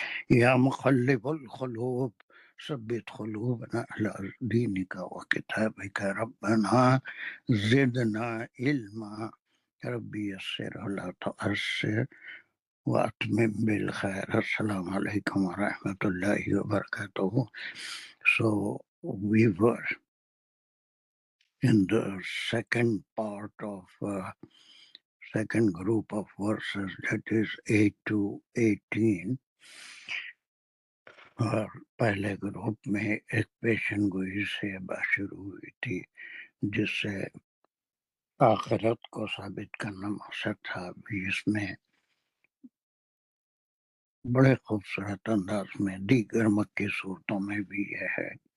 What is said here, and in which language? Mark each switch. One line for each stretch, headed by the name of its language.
Arabic: يا مقلب القلوب ثبت قلوبنا على دينك وكتابك. ربنا زدنا علما. ربي يسر ولا تؤثر وأتمم بالخير. السلام عليكم ورحمة الله وبركاته.
English: So we were in the second part of second group of verses, that is 8 to 18.
Urdu: اور پہلے گروپ میں ایک پیشن گوئی سے بات شروع ہوئی تھی جس سے آخرت کو ثابت کرنا مقصد تھا. اس میں بڑے خوبصورت انداز میں دیگر مکی صورتوں میں بھی یہ ہے.